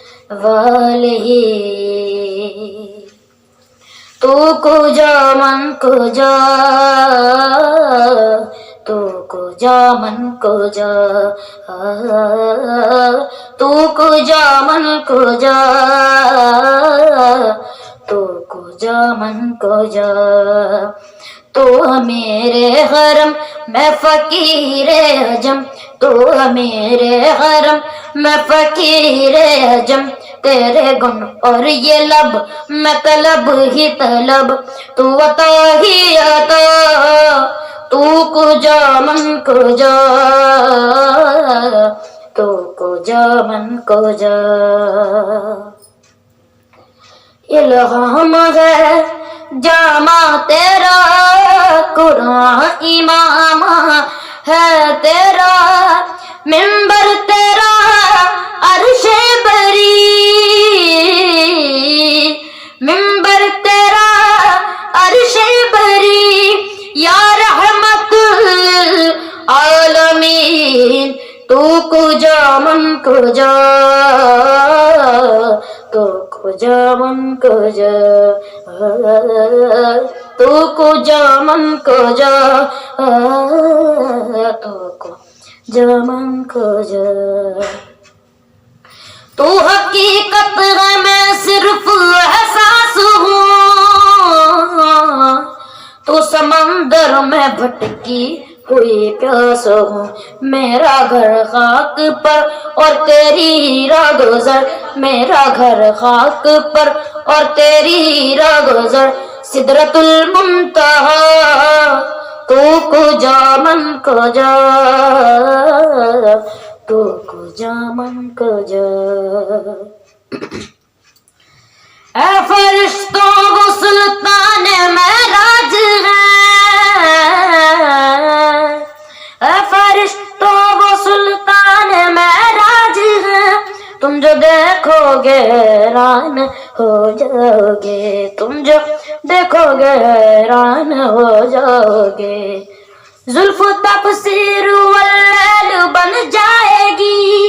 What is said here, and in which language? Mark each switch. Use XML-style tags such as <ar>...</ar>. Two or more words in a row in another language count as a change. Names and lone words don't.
<fa>والے تو کجا من کجا تو کجا من کجا تو کجا من کجا تو کجا من کجا</fa> <ur>تو میرے حرم میں فقیر عجم تو میرے حرم میں فقیر عجم تیرے گن اور یہ لب میں طلب ہی طلب تو عطا ہی عطا</ur> <fa>تو کجا من کجا تو کجا من کجا</fa> <ur>الہام ہے جامع تیرا قرآن امام ہے تیرا منبر تیرا عرش بری منبر تیرا عرش بری</ur> <ar>یا رحمت</ar> <fa>العالمین تو کجا من کجا تو کجا من کجا تو کجا من کجا تو کجا من کجا</fa> <ur>تو حقیقت ہے میں صرف احساس ہوں تو سمندر میں بھٹکی ہوئی پیاس ہوں میرا گھر خاک پر اور تیری راہ گزر میرا گھر خاک پر اور تیری راہ گزر</ur> <ar>سدرۃ المنتہا</ar> <fa>تو کجا من کجا تو کجا من کجا</fa> <ur>اے فرشتوں وہ سلطان معراج ہے اے فرشتوں وہ سلطان معراج ہے تم جو دیکھو گے حیران ہو جاؤ گے تم جو دیکھو گے حیران ہو جاؤ گے زلف تفسیر واللیل بن جائے گی</ur>